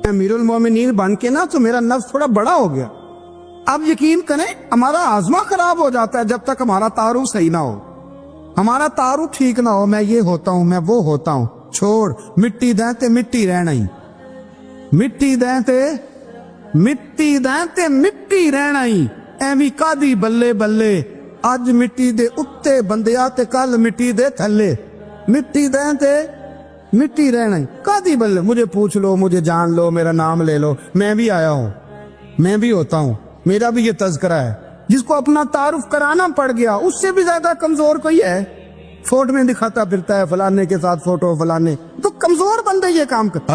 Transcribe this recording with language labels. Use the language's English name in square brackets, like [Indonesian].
[Urdu] امیر المومنین بن کے نا تو میرا نفس تھوڑا بڑا ہو گیا. اب یقین کریں ہمارا ہاضمہ خراب ہو جاتا ہے جب تک ہمارا تعارف صحیح نہ ہو, ہمارا تعارف ٹھیک نہ ہو. میں یہ ہوتا ہوں, میں وہ ہوتا ہوں, [Punjabi] چھوڑ مٹی دیں تے مٹی رہنا ہی, مٹی دیں تے مٹی دیں تے مٹی رہنا ہی. ایویں کادی بلے بلے اج مٹی دے اتے بندیا تے کل مٹی دے تھلے, مٹی دیں تے مٹی رہنا ہی. [Urdu] کادی بلے, مجھے پوچھ لو, مجھے جان لو, میرا نام لے لو, میں بھی آیا ہوں, میں بھی ہوتا ہوں, میرا بھی یہ تذکرہ ہے. جس کو اپنا تعارف کرانا پڑ گیا اس سے بھی زیادہ کمزور کوئی ہے؟ فوٹو میں دکھاتا پھرتا ہے فلانے کے ساتھ فوٹو, فلانے تو کمزور بندے یہ کام کرتا.